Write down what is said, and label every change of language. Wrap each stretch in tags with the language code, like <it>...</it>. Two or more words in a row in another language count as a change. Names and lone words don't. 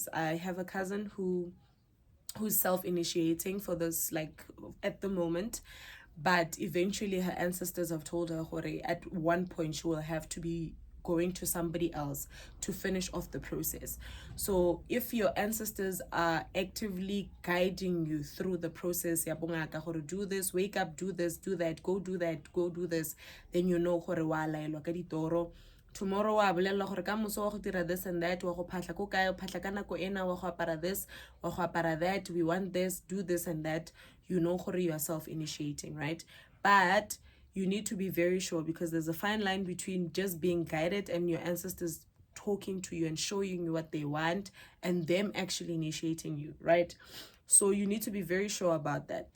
<en>I have a cousin who's self-initiating for this, like, at the moment, but eventually her ancestors have told her gore at one point she will have to be going to somebody else to finish off the process. So if your ancestors are actively guiding you through the process,</en> <tn>ya bongaka gore</tn> <en>do this, wake up, do this, do that, go do that, go do this, then you know</en> <tn>gore wa laelwa ka ditoro. Tomorrow wa bolella gore ka moso wa go dira</tn> <en>this and that,</en> <tn>wa go phatla ko kae, phatla ka nako ena, wa go apara this, wa go apara that,</tn> <en>we want this, do this and that. You know gore you are self-initiating, right? But you need to be very sure, because there's a fine line between just being guided and your ancestors talking to you and showing you what they want and them actually initiating you, right? So you need to be very sure about that.</en>